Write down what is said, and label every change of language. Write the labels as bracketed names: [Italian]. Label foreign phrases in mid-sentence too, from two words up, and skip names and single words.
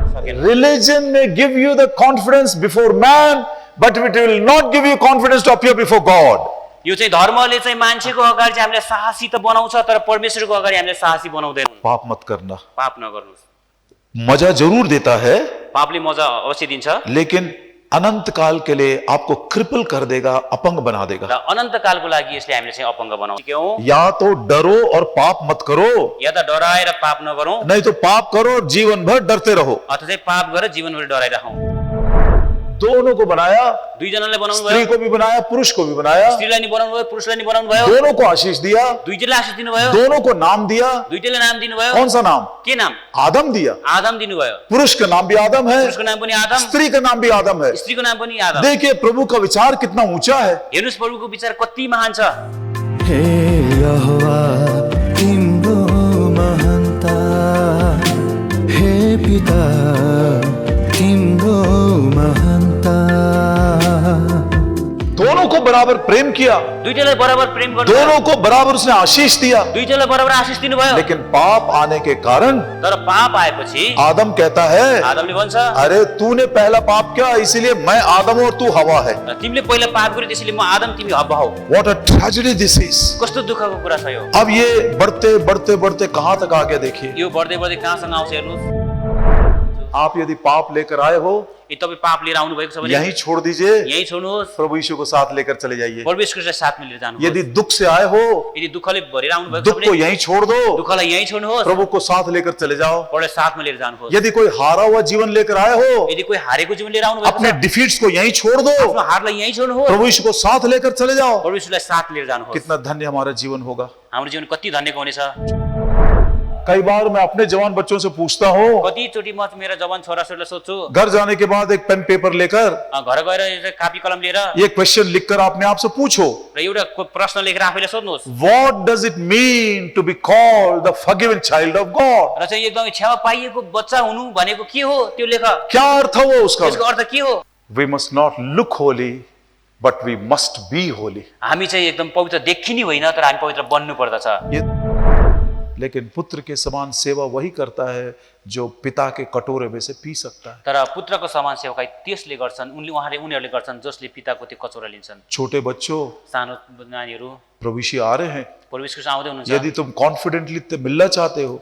[Nepali] सकेन। [English] Religion may give you the confidence before man, but it will not give you confidence to appear before God. [Nepali] यो चाहिँ धर्मले चाहिँ मान्छेको अगाडि चाहिँ हामीलाई साहसी त बनाउँछ, तर परमेश्वरको अगाडि हामीलाई साहसी बनाउँदैन। [Hindi] पाप मत करना। [Nepali] पाप नगर्नुहोस्। [Hindi] मजा जरूर देता है, [Nepali] पापले मजा अवश्य दिन्छ, [Hindi] लेकिन अनंत काल के लिए आपको क्रिपल कर देगा, अपंग बना देगा। [Nepali] र अनन्त कालको लागि यसले हामीले चाहिँ अपङ्ग बनाउँछ। [Hindi] क्यों? या तो डरो और पाप मत करो, [Nepali] या त डराएर पाप नगरौँ, [Hindi] नहीं तो पाप करो और जीवन भर डरते रहो। [Nepali] अथवा चाहिँ पाप गरेर जीवनभरि डराइरहौँ। [Hindi] दोनों को बनाया, [Nepali] दुईजनालाई बनाउनु [Hindi] स्त्री [Nepali] भयो, [Hindi] को भी बनाया, पुरुष को भी बनाया, [Nepali] स्त्रीलाई नि बनाउनु भयो, पुरुषलाई नि बनाउनु भयो, [Hindi] दोनों को आशीष दिया, [Nepali] दुईटैलाई आशीष दिनुभयो, [Hindi] दोनों को नाम दिया। [Nepali] दुईटैलाई नाम दिनुभयो। [Hindi] कौन सा नाम? [Nepali] के नाम? [Hindi] आदम दिया। [Nepali] आदम दिनुभयो। [Hindi] पुरुष का नाम भी आदम है, [Nepali] पुरुषको नाम पनि आदम, [Hindi] स्त्री का नाम भी आदम है। [Nepali] स्त्रीको नाम पनि आदम। [Hindi] देखिए प्रभु का विचार कितना ऊंचा है। [Nepali] हेर्नुस् प्रभुको विचार कति महान छ। हे यहोवा तिम्रो महानता, हे पिता तिम्रो महानता। [Hindi] दोनों को बराबर प्रेम किया, [Nepali] दुईटैलाई बराबर प्रेम गर्नुभयो, [Hindi] दोनों को बराबर उसने आशीष दिया, [Nepali] दुईटैलाई बराबर आशीष दिनुभयो। [Hindi] लेकिन पाप आने के कारण [Nepali] तर पाप आएपछि [Hindi] आदम कहता है, [Nepali] आदमले भन्छ, [Hindi] अरे तूने पहला पाप किया इसलिए मैं आदम हूं और तू हवा है। [Nepali] तिमीले पहिला पाप गर्यौ त्यसैले म आदम तिमी हव्वा हौ। [English] What a tragedy this is। [Nepali] कस्तो दुःखको कुरा छ यो। [Hindi] अब ये बढ़ते बढ़ते बढ़ते कहां तक आ गया देखिए। [Nepali] यो बढ्दै बढ्दै कहाँसम्म आउँछ हेर्नुस्। [Hindi] आप यदि पाप लेकर आए हो, [Nepali] यदि तपाईँ पाप लिएर आउनु भएको छ भने [Hindi] यहीं छोड़ दीजिए, [Nepali] यही छोड्नुहोस्, [Hindi] प्रभु यीशु को साथ लेकर चले जाइए। [Nepali] परमेश्वरलाई साथमा लिएर जानुहोस्। [Hindi] यदि दुख से आए हो, [Nepali] यदि दुःखले भरेर आउनु भएको छ [Hindi] दुख को [Nepali] भने [Hindi] यहीं छोड़ दो, [Nepali] दुःखलाई यही छोड्नुहोस्, [Hindi] प्रभु को साथ लेकर चले जाओ। [Nepali] प्रभुलाई साथमा लिएर जानुहोस्। [Hindi] यदि कोई हारा हुआ जीवन लेकर आए हो, [Nepali] यदि कोही हारेको जीवन लिएर आउनु भएको [Hindi] अपने [Nepali] छ, [Hindi] डिफीट्स को यहीं छोड़ दो, [Nepali] आफ्नो हारलाई यही छोड्नुहोस्, [Hindi] प्रभु यीशु को साथ लेकर चले जाओ। [Nepali] परमेश्वरलाई साथ लिएर जानुहोस्। [Hindi] कितना धन्य हमारा जीवन होगा। [Nepali] हाम्रो जीवन कति धन्यको हुनेछ। [Hindi] कई बार मैं अपने जवान बच्चों से पूछता हूँ, [Nepali] कतिचोटि म मेरा जवान छोराछोरीलाई सोध्छु, [Hindi] घर जाने के बाद एक [English] pen paper [Hindi] लेकर [Nepali] घर गएर कापी कलम लिएर [Hindi] ये क्वेश्चन लिखकर अपने आप से पूछो, [Nepali] र एउटा प्रश्न लेखेर आफैले सोध्नुहोस्, [English] What does it mean to be called the forgiven child of God? [Nepali] र चाहिँ एकदमै क्षमा पाइएको बच्चा हुनु भनेको के हो त्यो लेख। [Hindi] क्या अर्थ हो उसका? [Nepali] त्यसको अर्थ के हो? [English] We must not look holy, but we must be holy. [Nepali] हामी चाहिँ एकदम पवित्र देखिने होइन, तर हामी पवित्र बन्नु पर्दछ। [Hindi] लेकिन पुत्र के समान सेवा वही करता है जो पिता के कटोरे में से पी सकता है। [Nepali] तर पुत्रको समान सेवाकाई त्यसले गर्छन्, उनीहरूले गर्छन् जसले पिताको त्यो कचौरा लिन्छन्। [Hindi] छोटे बच्चों, [Nepali] सानो नानीहरू [Hindi] प्रभु यीशु आ रहे हैं। [Nepali] परमेश्वर आउँदै हुनुहुन्छ। [Hindi] यदि तुम कॉन्फिडेंटली मिलना चाहते हो,